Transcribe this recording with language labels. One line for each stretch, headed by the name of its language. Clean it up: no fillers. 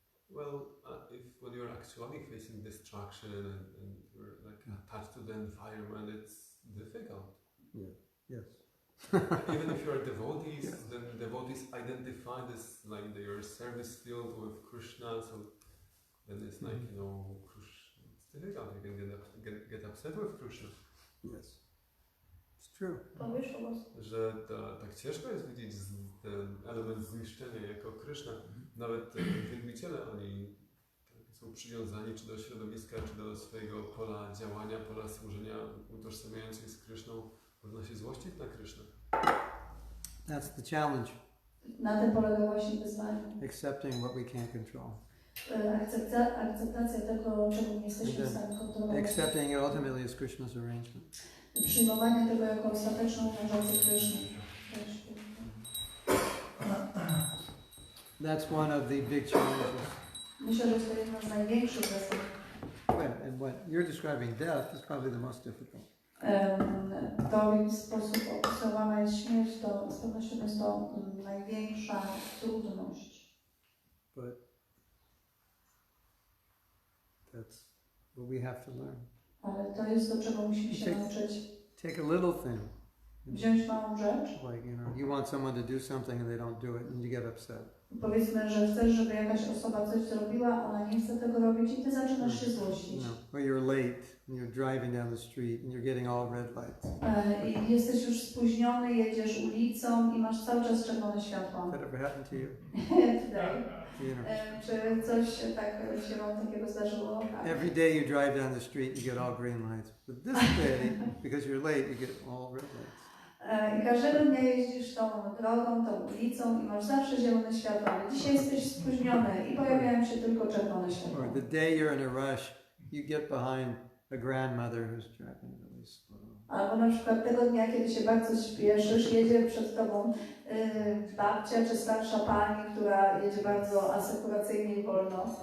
English: Well, if when you're actually facing destruction and you're like attached to the environment, it's difficult. Yeah. Yes. Even if you're devotees, then devotees identify this like their service field with Krishna, so then it's like, you know, it's difficult. You can get upset with Krishna. Yes. It's true.
Polish: Że tak ciężko jest widzieć ten element zniszczenia jako Krishna. Nawet wielbiciele, oni są przywiązani czy do środowiska, czy do swojego pola działania, pola służenia, utożsamiając się z Krishną. Można się złościć na Krysznę.
English: That's the challenge.
Polish: Na tym polega właśnie wyzwanie.
English: Accepting what we can't control.
Polish: Akceptacja tego, czego nie jesteśmy w stanie kontrolować.
English: Accepting it ultimately as Krishna's arrangement.
Polish: Przyjmowanie tego jako ostateczną urządzenie Kryszny.
English: That's one of the big challenges.
Polish: Myślę, że to jedna z największych zasad.
English: And what you're describing death is probably the most difficult.
Polish: To, w jaki sposób opisywana jest śmierć, to z pewnością jest to największa trudność.
English: But that's what we have to learn.
Polish: Ale to jest to, czego musimy się nauczyć.
English: Take a little thing.
Polish: Wziąć małą rzecz.
English: Like, you know, you want someone to do something and they don't do it and you get upset.
Polish: Powiedzmy, że chcesz, żeby jakaś osoba coś zrobiła, ona nie chce tego robić i ty zaczynasz się złościć.
English: Or you're late and you're driving down the street and you're getting all red lights.
Polish: I jesteś już spóźniony, jedziesz ulicą i masz cały czas czerwone światła.
English: That ever happened to you? Today.
Polish: Czy coś się wam takiego zdarzyło? Tak.
English: Every day you drive down the street, you get all green lights. But this day, because you're late, you get all red lights.
Polish: I każdego dnia jeździsz tą drogą, tą ulicą i masz zawsze zielone światło, ale dzisiaj jesteś spóźniony i pojawiają się tylko czerwone światła.
English: Or the day you're in a rush, you get behind a grandmother who's driving really slow.
Polish: Albo na przykład tego dnia, kiedy się bardzo śpieszysz, jedzie przed tobą babcia czy starsza pani, która jedzie bardzo asekuracyjnie i wolno.